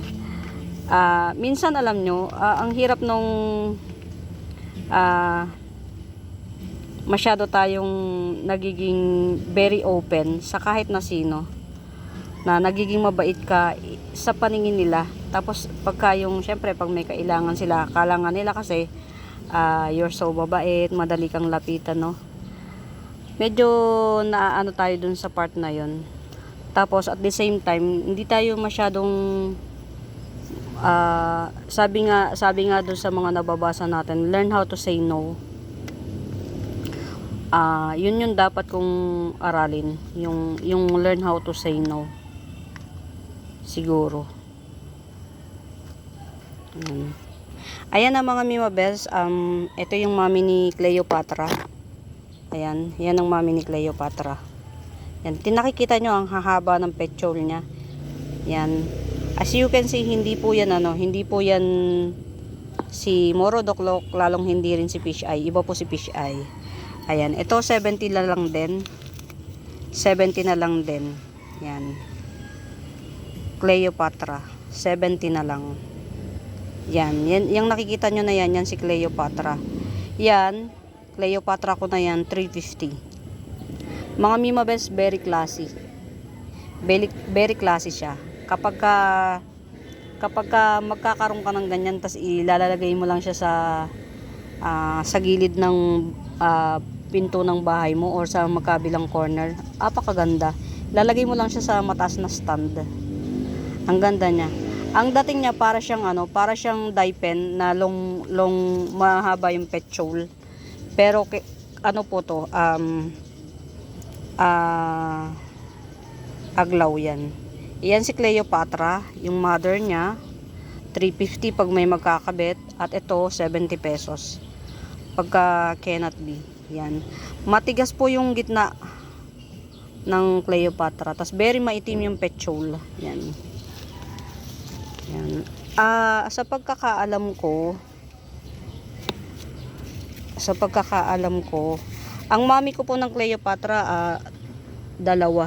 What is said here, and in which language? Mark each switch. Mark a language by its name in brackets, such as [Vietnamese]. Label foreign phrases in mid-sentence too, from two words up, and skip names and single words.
[Filipino] Minsan alam nyo, ang hirap nung masyado tayong nagiging [English] very open [Filipino] sa kahit na sino, na nagiging mabait ka sa paningin nila. Tapos pagka yung, syempre pag may kailangan sila, kalangan nila kasi [English] you're so [Filipino] mabait, madali kang lapitan, no? Medyo naaano tayo dun sa part na yon. [English] Tapos at the same time, [Filipino] hindi tayo masyadong sabi nga dun sa mga nababasa natin, [English] learn how to say no. [Filipino] Yun yung dapat kong aralin, yung [English] learn how to say no. [Filipino] Siguro. Ayan na mga mimabes. Ito yung mami ni Cleopatra. Ayan, yan ang mami ni Cleopatra. Yan, tinakikita nyo ang hahaba ng petiole niya. Yan. [English] As you can see, [Filipino] hindi po yan si Morodocloc, lalong hindi rin si fish eye. Iba po si fish eye. Ayan, ito 70 na lang din. 70 na lang din. Yan. Cleopatra, 70 na lang. Yan, yung nakikita nyo na yan si Cleopatra. Yan, Cleopatra ko na yan, 350. Mga mimabes, [English] very classy. Very classy siya. [Filipino] Kapag magkakaroon ka ng ganyan, tas ilalagay mo lang siya sa gilid ng pinto ng bahay mo or sa magkabilang corner, apakaganda. Lalagay mo lang siya sa mataas na stand. Ang ganda niya. Ang dating niya para siyang dye pen na long mahaba yung petiole. Pero ano po to, aglaw yan. Iyan si Cleopatra, yung mother niya, 350 pag may magkakabit, at ito 70 pesos. Pagka [English] cannot be. [Filipino] Yan. Matigas po yung gitna ng Cleopatra. Tas very maitim yung petiole. Yan. Yan. Sa pagkakaalam ko, ang mami ko po ng Cleopatra, dalawa.